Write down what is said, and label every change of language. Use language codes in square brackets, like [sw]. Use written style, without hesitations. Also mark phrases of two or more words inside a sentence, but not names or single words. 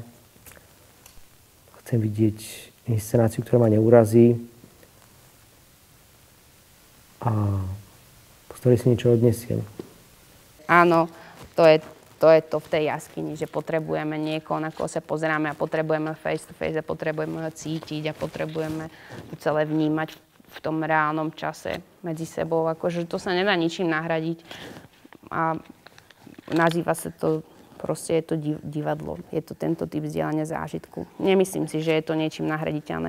[sk] Chcem vidieť inscenáciu, ktorá ma neurazí a z ktorej si niečo odnesiem. Áno, to je to v tej jaskyni, že potrebujeme niekoho, na koho sa pozeráme a potrebujeme [en] face to face [sk] a potrebujeme ho cítiť a potrebujeme to celé vnímať v tom reálnom čase medzi sebou. Akože to sa nedá ničím nahradiť a nazýva sa to, proste je to divadlo. Je to tento typ zdieľania zážitku. Nemyslím si, že je to niečím nahraditeľné.